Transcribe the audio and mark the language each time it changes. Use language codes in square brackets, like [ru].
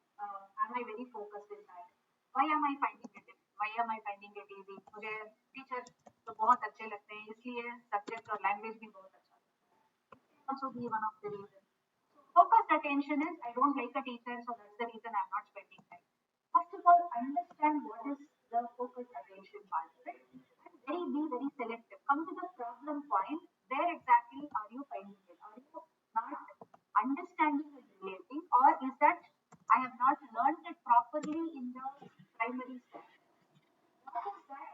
[en] Am I very focused in that? Why am I finding it? Why am I finding it easy? [hi] मुझे teacher तो बहुत अच्छे लगते हैं इसलिए सब्जेक्ट और लैंग्वेज भी बहुत अच्छा [en] also be one of the reasons. Focused attention is I don't like a teacher, so that's the reason I'm not spending time. First of all, understand what is the focused attention part, right? And be very selective. Come to the problem point. Where exactly are you finding it? Are you not understanding and relating, or is that I have not learned it properly in the primary stage? What is that?